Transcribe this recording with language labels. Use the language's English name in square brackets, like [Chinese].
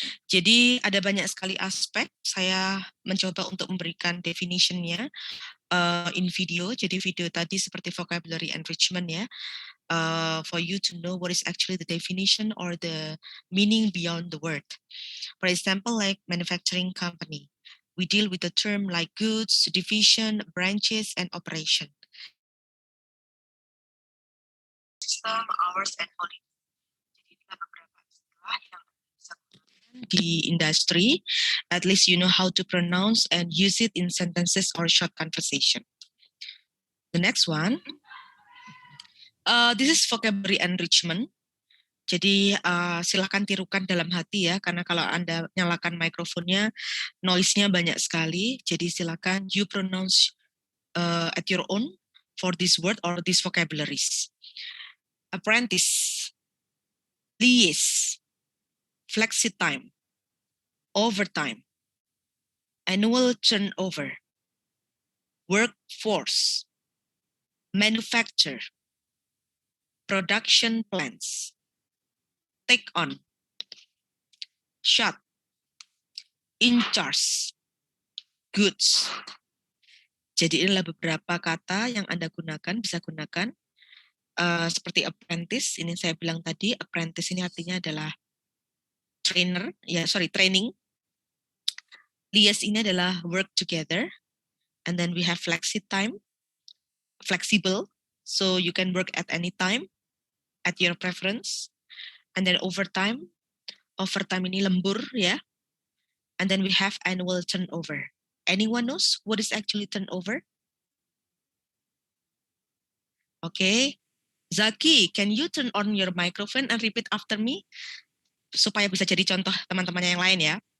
[Indonesian] Jadi ada banyak sekali aspek. Saya mencoba untuk memberikan definition-nya [English] in video. [Indonesian] Jadi video tadi seperti vocabulary enrichment ya. [English] For you to know what is actually the definition or the meaning beyond the word. For example, like manufacturing company, we deal with the term like goods, division, branches, and operation. System, hours, and holiday. [Indonesian] Jadi ada beberapa istilah yang bisa di industry. [English] At least you know how to pronounce and use it in sentences or short conversation. The next one. This is vocabulary enrichment. [Indonesian] Jadi silakan tirukan dalam hati ya, karena kalau Anda nyalakan mikrofonnya, noise-nya banyak sekali. Jadi silakan [English] you pronounce at your own for this word or these vocabularies. Apprentice, liaise, flexi time, overtime, annual turnover, workforce, manufacture, production plans, take on, shut, in charge, goods. [Indonesian] Jadi inilah beberapa kata yang Anda gunakan, bisa gunakan. Seperti apprentice, ini saya bilang tadi, apprentice ini artinya adalah training. Liaise ini adalah [English] work together. And then we have flexi time, flexible, so you can work at any time, at your preference. And then overtime [Indonesian] ini lembur ya. [English] And then we have annual turnover. Anyone knows what is actually turnover? Okay. Zaki, can you turn on your microphone and repeat after me? [Indonesian] Supaya bisa jadi contoh teman-teman yang lain ya.